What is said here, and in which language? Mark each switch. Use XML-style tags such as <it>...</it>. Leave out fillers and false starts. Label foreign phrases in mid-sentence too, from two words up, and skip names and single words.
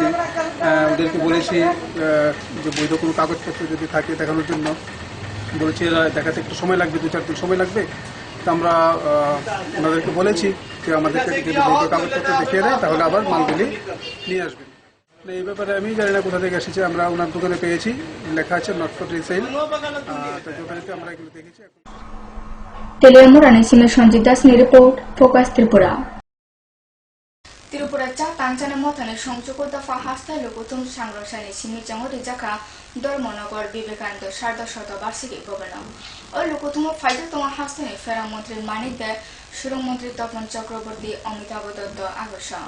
<bn>ওদেরকে বলেছি যে বৈধ কোনো কাগজপত্র যদি থাকে দেখানোর জন্য, বলেছি এরা দেখাতে একটু সময় লাগবে, 2-4 দিন সময় লাগবে। তো আমরা ওনাদেরকে বলেছি যে আমাদেরকে যদি বৈধ কাগজপত্র দেখিয়ে দেয় তাহলে আবার মালগুলি নিয়ে আসবে। এই ব্যাপারে আমি জানি না কোথা থেকে এসেছে, আমরা ওনার দোকানে পেয়েছি লেখা আছে</bn> <en>not for resale.</en> <bn>তো যথারীতি আমরা এগুলো দেখেছি।</bn> <trp>Telemura ni Sime Sanjit Das ni report, Focus Tripura. Tripura cha Tanchana Motane Songchoko Dafa Hasta Lokutum Sangrosani Simi Jamori Jaka, Dormonogor Vivekananda Sharda Shota Barsiki Governor. Or Lokutumo Fajatonga Hastani Fera Montri Manide, Shuru Montri Topon Chakraborti, Omitabo Dotto Agoshan.</trp>